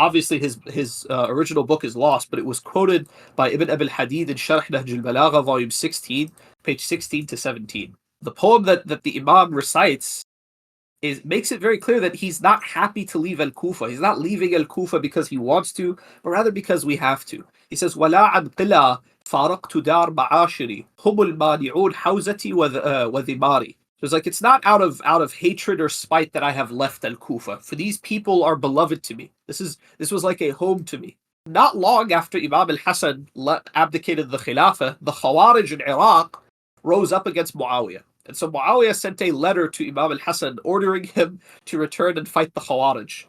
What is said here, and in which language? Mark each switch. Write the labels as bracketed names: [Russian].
[English] Obviously, his original book is lost, but it was quoted by Ibn Abi al-Hadid in Sharh Nahj al-Balagha, volume 16, page 16 to 17. The poem that the Imam recites makes it very clear that he's not happy to leave al-Kufa. He's not leaving al-Kufa because he wants to, but rather because we have to. He says, [Arabic] وَلَا عَنْ قِلَى فَارَقْتُ دَارْ مَعَاشِرِ هُمُ الْمَانِعُونَ حَوْزَتِي وَذِمَارِ. [English] So it's like, it's not out of hatred or spite that I have left al-Kufa, for these people are beloved to me. This was like a home to me. Not long after Imam al-Hassan abdicated the Khilafah, the Khawarij in Iraq rose up against Muawiyah. And so Muawiyah sent a letter to Imam al-Hassan ordering him to return and fight the Khawarij.